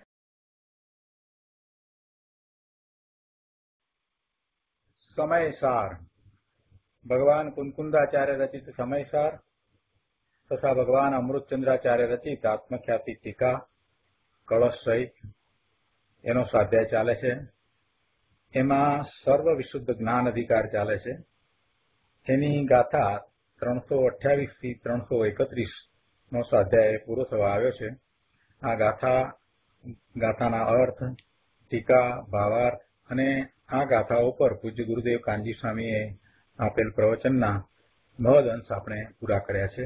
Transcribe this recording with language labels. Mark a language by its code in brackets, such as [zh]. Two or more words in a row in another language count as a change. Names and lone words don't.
[gu] સમયસાર ભગવાન કુંકુંદાચાર્ય રચિત સમયસાર તથા ભગવાન અમૃતચંદ્રાચાર્ય રચિત આત્મખ્યાતિ ટીકા કલશ સહિત એનો સ્વાધ્યાય ચાલે છે। એમાં સર્વ વિશુદ્ધ જ્ઞાન અધિકાર ચાલે છે। એની ગાથા 328 થી 331 નો સ્વાધ્યાય પૂરો થવા આવ્યો છે। આ ગાથાના અર્થ, ટીકા, ભાવાર્થ અને આ ગાથાઓ પર પૂજ્ય ગુરુદેવ કાનજી સ્વામીએ આપેલ પ્રવચનના મહદ અંશ આપણે પૂરા કર્યા છે।